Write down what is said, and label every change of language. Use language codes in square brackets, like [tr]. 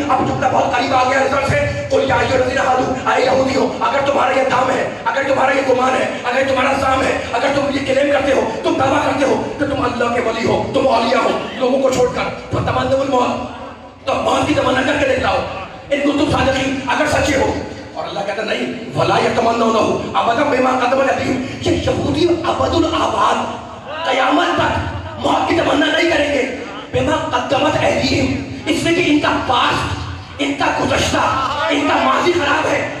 [ur] اب جملہ بہت قریب آ گیا رزلٹ سے. [ar] قل یا ایھا الذین ھادوا, [ur] اے یہودیوں اگر تمہارا یہ دام ہے, اگر تمہارا یہ گمان ہے, اگر تمہارا زعم ہے, اگر تم یہ کلیم کرتے ہو, تم دعویٰ کرتے ہو کہ تم اللہ کے ولی ہو, تم اولیاء ہو, لوگوں کو چھوڑ کر, [ar] فتمنوا الموت, [ur] تو موت کی تمنا کر کے دکھلاؤ. [ar] ان کنتم صادقین, [ur] اگر سچے ہو. اور اللہ کہتا نہیں, [ar] وَلَا يَتَمَنَّوْنَهُ أَبَدًا بِمَا قَدَّمَتْ أَيْدِيهِمْ, [ur] یہ یہودی ابد الآباد قیامت تک موت کی تمنا نہیں کریں گے. [ar] بِمَا قَدَّمَتْ أَيْدِيهِمْ, [ur] اس میں کہ ان کا پاسٹ, ان کا گزشتہ, ان کا ماضی خراب ہے.